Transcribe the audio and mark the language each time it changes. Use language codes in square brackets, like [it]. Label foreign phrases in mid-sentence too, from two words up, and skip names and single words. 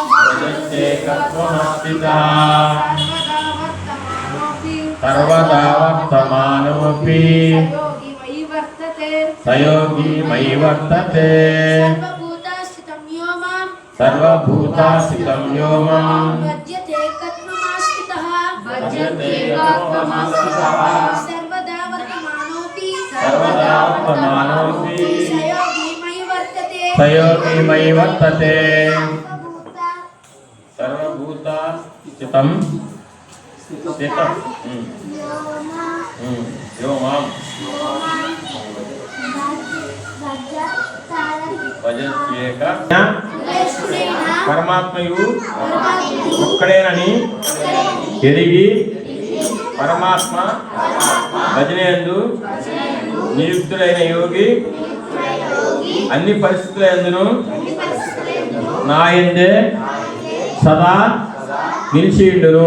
[sa] సర్వదా వర్తమానోపి సయోగి మయి వర్తతే సర్వభూతాస్థితం యో మాం సర్వదా వర్తమానోపి సయోగి మయి వర్తతే సర్వభూతాస్థితం యో మాం భజత్యేక. [te] పరమాత్మయు ఒక్కడేనని ఎరిగి పరమాత్మ భజనేందు నియుక్తుడైన యోగి అన్ని పరిస్థితులందును నా యందే సదా నిలిచియుండును.